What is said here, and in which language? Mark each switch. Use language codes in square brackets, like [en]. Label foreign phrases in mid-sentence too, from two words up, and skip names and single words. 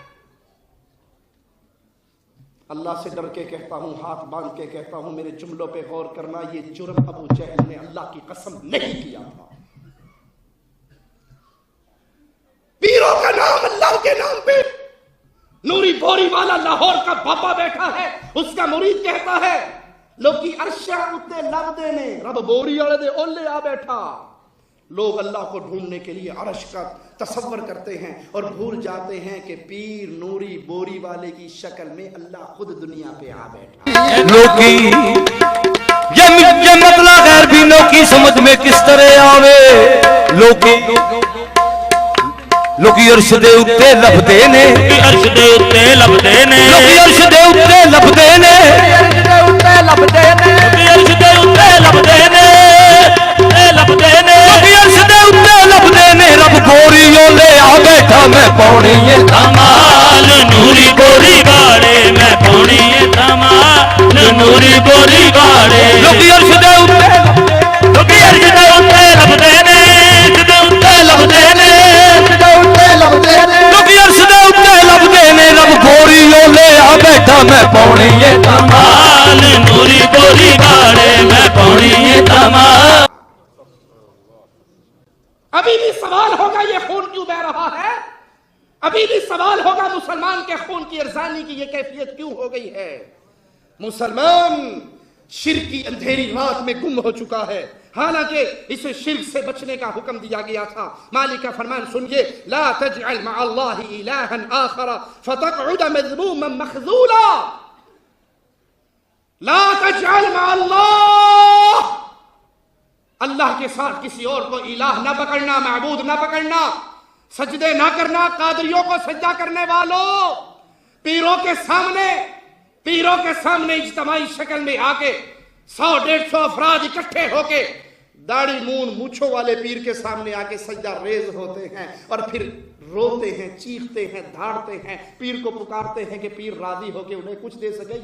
[ur] اللہ سے ڈر کے کہتا ہوں، ہاتھ باندھ کے کہتا ہوں، میرے جملوں پہ غور کرنا، یہ جرم ابو جہل نے اللہ کی قسم نہیں کیا تھا۔ پیروں کا نام اللہ کے نام پہ، نوری بوری والا لاہور کا بابا بیٹھا ہے، اس کا مرید کہتا ہے [pa] لوکی عرشہ اتے لب دینے، رب بوری والے دے اولے آ بیٹھا۔ [ur] لوگ اللہ کو ڈھونڈنے کے لیے عرش کا تصور کرتے ہیں اور بھول جاتے ہیں کہ پیر نوری بوری والے کی شکل میں اللہ خود دنیا پہ آ بیٹھا۔ [pa] لوکی یہ مطلع غیر بھی لوکی سمجھ میں کس طرح آوے؟ لوکی عرش دے اتے لبدے نے، عرش دے اتے لبدے نے، لوکی عرش دے اتے لبدے نے، عرش دے اتے لبدے نے، لوکی عرش دے اتے لبدے نے، لبدے نے، لوکی عرش دے اتے لبدے نے۔ رب گوری لے آ بیٹھا میں پاؤنی ہے کمال، نوری گوری گاڑے میں پاؤنی ہے کمال، نوری گوری گاڑے۔ لوکی عرش دے اتے، لوکی عرش دے اتے لبدے نے، عرش دے اتے لبدے نے، لوکی عرش دے اتے لبدے نے۔ رب گوری لے آ بیٹھا میں پاؤنی ہے کمال، نوری گوری گاڑے میں پاؤنی ہے کمال۔ [ur] ابھی بھی سوال ہوگا یہ خون کیوں بہ رہا ہے؟ ابھی بھی سوال ہوگا مسلمان کے خون کی ارزانی کی یہ کیفیت کیوں ہو گئی ہے؟ مسلمان شرک کی اندھیری رات میں گم ہو چکا ہے، حالانکہ اسے شرک سے بچنے کا حکم دیا گیا تھا۔ مالک کا فرمان سنیے، [ar] لا تجعل مع اللہ الہا آخر فتقعد مذموما مخذولا۔ لا تجعل مع اللہ، [ur] اللہ کے ساتھ کسی اور کو الہ نہ پکڑنا، معبود نہ پکڑنا، سجدے نہ کرنا۔ قادریوں کو سجدہ کرنے والوں، پیروں کے سامنے اجتماعی شکل میں آ کے 100-150 افراد اکٹھے ہو کے داڑھی مونچھوں والے پیر کے سامنے آ کے سجدہ ریز ہوتے ہیں اور پھر روتے ہیں، چیختے ہیں، دھاڑتے ہیں، پیر کو پکارتے ہیں کہ پیر راضی ہو کے انہیں کچھ دے سکے۔